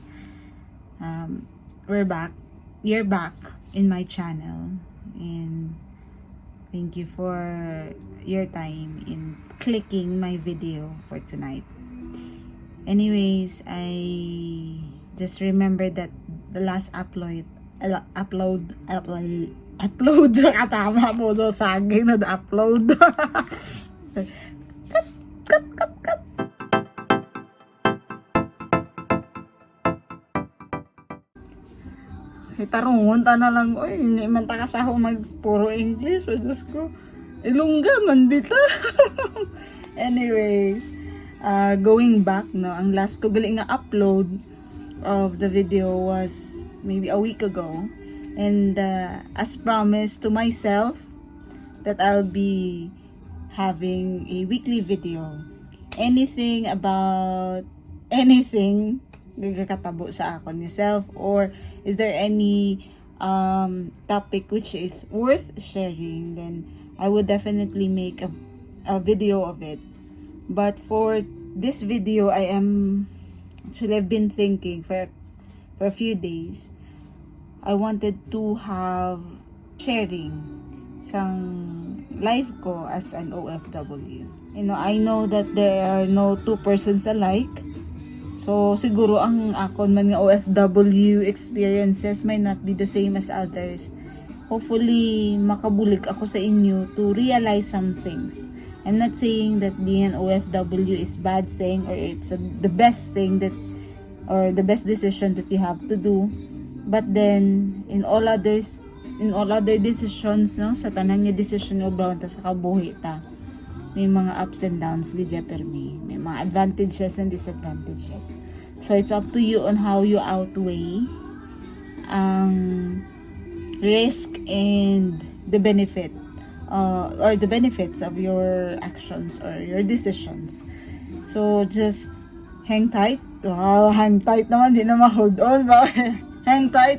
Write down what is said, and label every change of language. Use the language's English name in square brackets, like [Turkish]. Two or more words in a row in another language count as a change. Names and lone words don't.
[English] We're back. You're back in my channel, and thank you for your time in clicking my video for tonight. Anyways, I just remembered that the last upload [Hiligaynon] tama mo do saging na [English] upload. [Hiligaynon] Kay tarungon ta na lang, oy, hindi man ta kasaho mag puro English, o Diyos ko. Ilongga man bita. [English] Anyways, going back, [Hiligaynon] no, ang [English] last [Hiligaynon] ko gali nga [English] upload of the video was maybe a week ago. And as promised to myself that I'll be having a weekly video. Anything about anything [Hiligaynon] gagakatabo sa akon ni [English] self, or is there any topic which is worth sharing, then I would definitely make a video of it. But for this video, I've been thinking for a few days. I wanted to have sharing sang life ko as an OFW. You know, I know that there are no two persons alike. So, [Hiligaynon] siguro ang akon man nga [English] OFW experiences may not be the same as others. Hopefully, [Hiligaynon] makabulig ako sa inyo [English] to realize some things. I'm not saying that being an OFW is bad thing, or it's the best thing that, or the best decision that you have to do. But then, in all other decisions, [Hiligaynon] no, sa tanan nga decision mo brown ta sa kabuhi ta, may mga [English] ups and downs [Hiligaynon] gidya permi. May mga [English] advantages and disadvantages. So it's up to you on how you outweigh ang risk and the benefit, or the benefits of your actions or your decisions. So just hang tight. Wow, hang tight naman, [Hiligaynon] di na ma-hold on ba? [English] Hang tight.